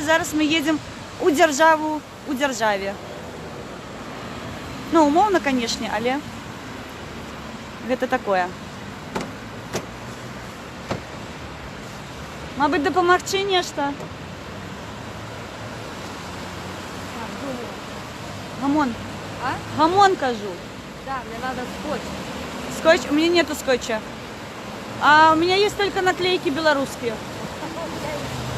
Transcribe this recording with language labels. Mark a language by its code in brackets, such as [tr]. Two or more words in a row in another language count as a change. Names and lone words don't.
[be] Зараз мы едзем у дзяржаву у дзяржаве. Ну, умоўна, канешне, але гэта такое. Мабыць, дапамагчы нешта? Гамон. А? Гамон, кажу. [ru] Да, мне надо скотч. Скотч? У меня нету скотча. А у меня есть только наклейки белорусские.